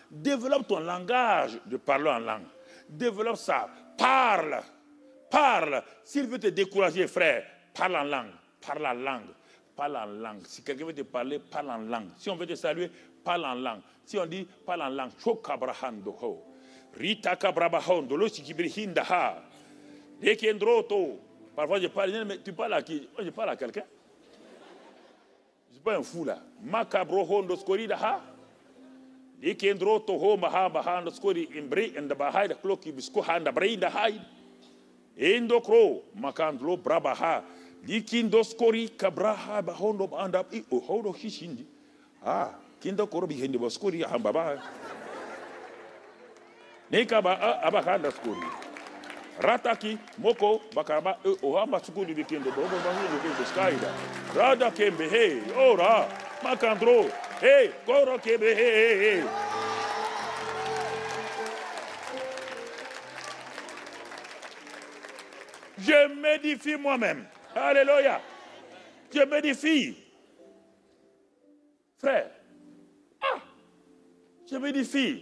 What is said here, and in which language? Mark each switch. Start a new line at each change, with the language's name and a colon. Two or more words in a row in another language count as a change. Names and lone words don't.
French: Développe ton langage de parler en langue. Développe ça. Parle. Parle. S'il veut te décourager, frère, parle en langue. Parle en langue. Parle en langue. Si quelqu'un veut te parler, parle en langue. Si on veut te saluer, parle en langue. Si on dit, parle en langue. Chokabrahandoho. Rita kabrabahondo. Lo sikibrihindaha. Dekendroto. Parfois, je parle, mais tu parles à qui? Moi, je parle à quelqu'un. Je ne suis pas un fou, là. Makabrohondo skoridaha. Dekendroto ho mahabahando skori imbri and the bahai the clocky biscohand the brain the hide. Endokro makandlo brabaha. Dikindoskori kabraha bahondo anda I ohodo hishindi. Ah, kindokoro behind the boskori hambaba. Nekaba abakanda skori. Rataki moko bakaba ohamba sukuli bikendo bobo bangu bikendo skaida. Rada kembe hey ora makandro hey koro kembe hey. Je m'édifie moi-même. Alléluia. Je m'édifie. Frère. Ah. Je m'édifie.